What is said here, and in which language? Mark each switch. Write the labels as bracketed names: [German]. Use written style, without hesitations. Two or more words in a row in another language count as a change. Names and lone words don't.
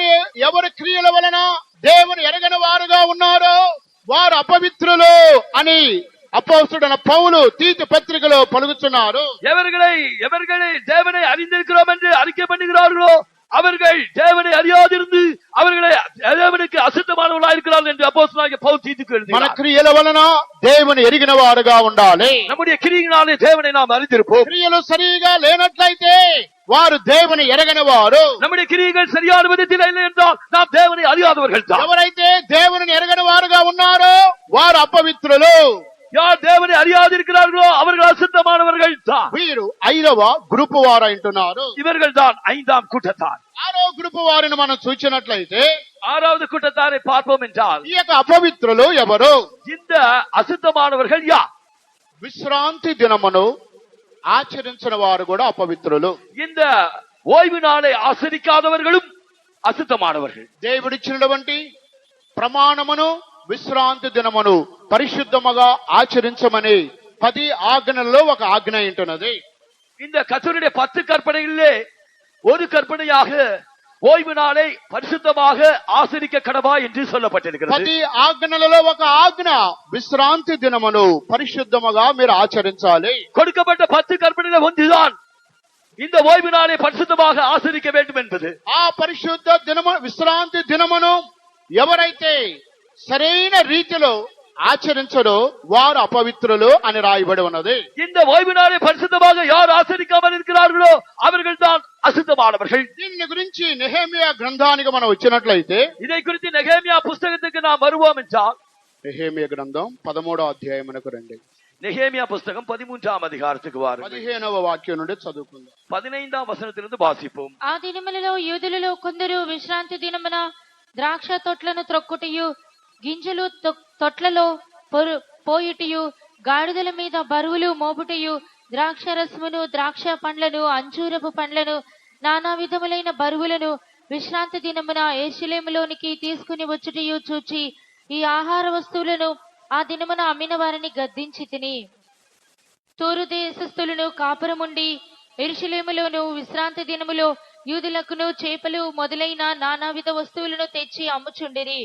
[Telugu] ఎవరి క్రియల వలన దేవుని ఎరగని వారుగా ఉన్నారో వారు అపవిత్రులు అని అపోస్తలుడైన పౌలు తీతు పత్రికలో పలుకుతున్నారు. [Tamil] எவர்களை தேவனை அறிந்திருக்கிறோம் என்று அறிக்கை பண்ணுகிறார்களோ அவர்கள் தேவனை அறியாதிருந்து அவர்களை தேவனுக்கு அசுத்தமானவர்களாக இருக்கிறார்கள் என்று அப்போஸ்தலனாகிய பவுல் தீத்துக்கு [Telugu] మన [Tamil] எழுதினார். [Telugu] క్రియల వలన దేవుని ఎరిగిన వారుగా ఉండాలి. [Tamil] நம்முடைய கிரியினாலே தேவனை நாம் அறிந்திருப்போம். [Telugu] క్రియలు సరిగా లేనట్లయితే వారు దేవుని ఎరగని వారు. [Tamil] நம்முடைய கிரியைகள் சரியான விதத்தில் இல்லை என்றால் நாம் தேவனை அறியாதவர்கள் தான். [Telugu] ఎవరైతే దేవుని ఎరగని వారుగా ఉన్నారో వారు అపవిత్రులు. [Tamil] யார் தேவனை அறியாதிருக்கிறார்களோ அவர்கள் அசுத்தமானவர்கள் தான். [Telugu] వీరు 5వ గ్రూపు వారు అంటున్నారు. [Tamil] இவர்கள் தான் 5ஆம் கூட்டத்தார். [Telugu] 6వ గ్రూపు వారిని మనం చూసినట్లయితే [Tamil] 6வது கூட்டத்தாரை பார்ப்போம் என்றால் [Telugu] ఈ యొక్క అపవిత్రులు ఎవరు? [Tamil] இந்த அசுத்தமானவர்கள் யார்? [Telugu] విశ్రాంతి దినమును ఆచరించిన వారు కూడా అపవిత్రులు. [Tamil] இந்த ஓய்வு நாளை ஆசரிக்காதவர்களும் அசுத்தமானவர்கள். [Telugu] దేవుడిచ్చినటువంటి ప్రమాణమును విశ్రాంతి దినమును పరిశుద్ధముగా ఆచరించమని 10 ఆజ్ఞల్లో ఒక ఆజ్ఞ ఉంటున్నది. [Tamil] இந்த கர்த்தருடைய 10 கற்பனைகளிலே ஒரு கற்பனையாக ஓய்வு நாளை பரிசுத்தமாக ஆசரிக்க கடவா என்று சொல்லப்பட்டிருக்கிறது. [Telugu] 10 ఆజ్ఞలలో ఒక ఆజ్ఞ విశ్రాంతి దినమును పరిశుద్ధముగా మీరు ఆచరించాలి. [Tamil] கொடுக்கப்பட்ட 10 கற்பனையில ஒன்றுதான் இந்த ஓய்வு நாளை பரிசுத்தமாக ஆசரிக்க வேண்டும் என்பது. [Telugu] ఆ పరిశుద్ధ దినము విశ్రాంతి దినమును ఎవరైతే సరైన రీతిలో ఆచరించడో వారు అపవిత్రులు అని రాయబడి ఉన్నది. [Tamil] இந்த ఓய்வு நாளை பரிசுத்தமாக யார் ஆசரிக்காமல் இருக்கிறார்களோ அவர்கள் தான் அசுத்தமானவர்கள். [Telugu] దీని గురించి నెహెమియా గ్రంథానికి మనం వచ్చినట్లయితే [Tamil] இதை குறித்து நெகேமியா புஸ்தகத்துக்கு நாம் வருவோம் என்றால் [Telugu] నెహెమియా గ్రంథం 13వ అధ్యాయమునకు రండి. [Tamil] நெகேமியா புஸ்தகம் 13ஆம் அதிகாரத்துக்கு வாருங்கள். [Telugu] 15వ వాక్యం నుండి చదువుకుందాం. [Tamil] 15ஆம் వచనத்திலிருந்து వాసిపోం. [Telugu] ఆ దినములలో యూదులలో కొందరు విశ్రాంతి దినమున ద్రాక్ష తొట్లను త్రొక్కుటయు గింజలు తొట్లలో పోయుటయు గాడిదల మీద బరువులు మోపుటయు ద్రాక్ష రసమును ద్రాక్ష పండ్లను అంజూరపు పండ్లను నానా విధములైన బరువులను విశ్రాంతి దినమున యెరూషలేములోనికి తీసుకుని వచ్చుటయు చూచి ఈ ఆహార వస్తువులను ఆ దినమున అమ్మిన వారిని గద్దించి తిని తూరు దేశస్థులను కాపురముండి యెరూషలేములోను విశ్రాంతి దినములో యూదులకును చేపలు మొదలైన నానావిధ వస్తువులను తెచ్చి అమ్ముచుండిరి.